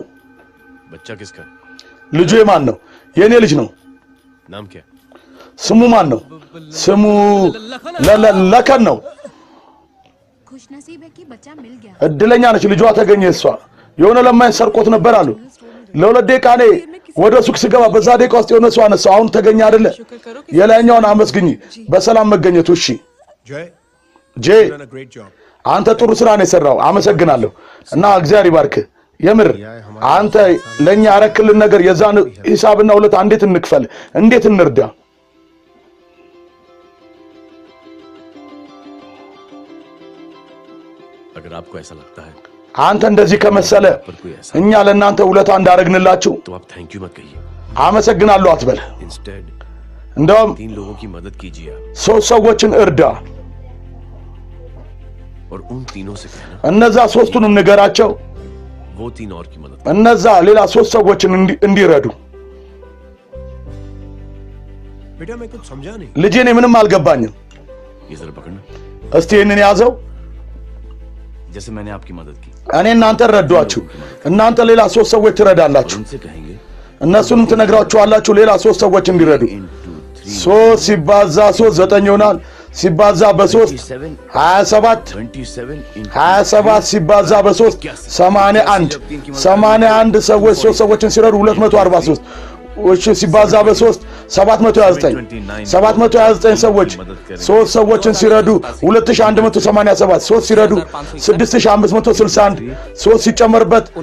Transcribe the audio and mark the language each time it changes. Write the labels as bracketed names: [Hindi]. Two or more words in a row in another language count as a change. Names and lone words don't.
[Hindi] बच्चा किसका? [Amharic] ልጁ የማን ነው? የኔ ልጅ ነው። [Hindi] नाम क्या? [Amharic] ስሙ ማን ነው? ስሙ ለከን ነው። [Hindi] खुशनसीब है कि बच्चा मिल गया। [Amharic] እድለኛ ነች ልጇ ተገኘ። እሷ የሆነ ለማኝ ሰርቆት ነበር አሉ። ለሁለት ደቂቃ እኔ ወደ ሱቅ ስገባ በዛ ደቂቃ ውስጥ የሆነ ሰው አነሳው። አሁን ተገኘ አይደለ? የላይኛውን አመስግኝ በሰላም መገኘቱ። እሺ जय ጄ [English] done a great job. [Amharic] አንተ ጥሩ ስራ ነው የሰራው። አመሰግናለሁ እና እግዚአብሔር ይባርክ። የምር አንተ ለኛ አረክልን ነገር የዛን ሂሳብና ሁለት እንዴት እንክፈል? እንዴት እንርዳ? [Hindi] अगर आपको ऐसा लगता है [Amharic] አንተ እንደዚህ ከመሰለ እኛ ለእናንተ ውለታ እንዳረግንላችሁ [Hindi] तो आप [English] thank you [Hindi] मत कहिए। [Amharic] አመሰግናለሁ አትበል። [Hindi] इंस्टेड [Amharic] እንደውም [Hindi] 3 लोगों की मदद कीजिए आप, [Amharic] ሶስት ሰዎችን እርዳ። [Hindi] और उन तीनों से कहना [Amharic] እነዛ ሶስቱንም ንገራቸው [Hindi] वो 3 और की मदद [Amharic] እነዛ ሌላ ሶስት ሰዎችን እንዲረዱ። [Hindi] बेटा मैं कुछ समझा नहीं। [Amharic] ልጄ እኔ ምንም አልገባኝም። [Hindi] ये जरा पकड़ना। [Amharic] እስቲ ይህንን ያዘው። [Hindi] जैसे मैंने आपकी मदद की, [Amharic] እኔ እናንተ ረዷችሁ፣ እናንተ ሌላ ሶስት ሰዎች ትረዳላችሁ። [Hindi] उनसे कहेंगे [Amharic] እነሱንም ትነግራችኋላችሁ ሌላ ሶስት ሰዎች እንዲረዱ። 3 ሲባዛ 3 9 ይሆናል። ሲባዛ በ3 27 27 ሲባዛ በ3 81 81 ሰዎች 3 ሰዎችን ሲረዱ 243 እሺ ሲባዛ በ3 729 729 ሰዎች 3 ሰዎችን ሲረዱ 2187 3 ሲረዱ 6561 3 ሲጨመርበት